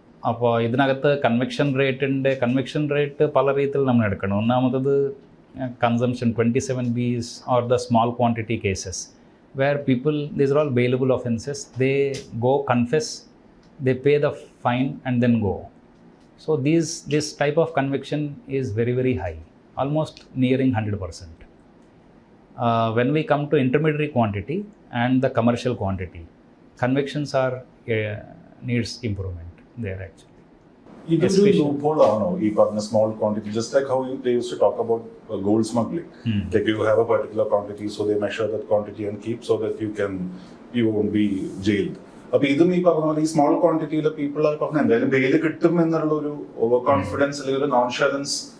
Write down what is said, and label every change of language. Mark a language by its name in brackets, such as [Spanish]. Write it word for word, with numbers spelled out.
[Malayalam] അപ്പോൾ ഇതിനകത്ത് conviction റേറ്റിൻ്റെ conviction rate പല രീതിയിൽ നമ്മൾ എടുക്കണം. [English] ഒന്നാമത്തത് consumption twenty seven bis or the small quantity cases where people these are all bailable offences, they go confess, they pay the fine and then go. So these this type of conviction is very very high, almost nearing one hundred percent. Uh, when we come to intermediary quantity and the commercial quantity, convictions are uh, needs improvement there actually. It is a loophole or no, if on a small quantity, just like how you, they used to talk about uh, gold smuggling. Hmm. Like you have a particular quantity, so they measure that quantity and keep so that you can you won't be jailed. [Malayalam] അപ്പോൾ ഇതും ഈ പറഞ്ഞ പോലെ ഈ small ക്വാണ്ടിറ്റിയിലെ people ആയി പറഞ്ഞാൽ എന്തായാലും Bale കിട്ടും എന്നുള്ള ഒരു ഓവർ കോൺഫിഡൻസ് അല്ലെങ്കിൽ ഒരു നോൺഷുറൻസ്.